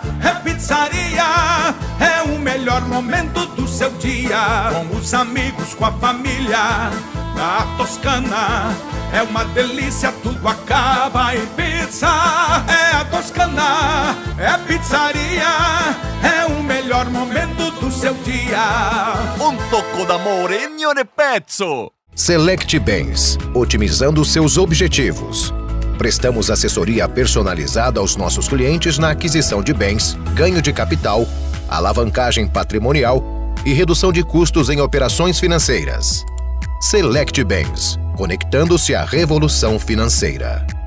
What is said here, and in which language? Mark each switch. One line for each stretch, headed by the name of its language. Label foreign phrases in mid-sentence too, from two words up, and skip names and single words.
Portuguese: É pizzaria, é o melhor momento do seu dia, com os amigos, com a família. A Toscana é uma delícia, tudo acaba em pizza. É a Toscana, é pizzaria, é o melhor momento do seu dia.
Italian: Un tocco d'amore in ogni pezzo.
Portuguese: Select Bens, otimizando seus objetivos. Prestamos assessoria personalizada aos nossos clientes na aquisição de bens, ganho de capital, alavancagem patrimonial e redução de custos em operações financeiras. Select Bens, conectando-se à revolução financeira.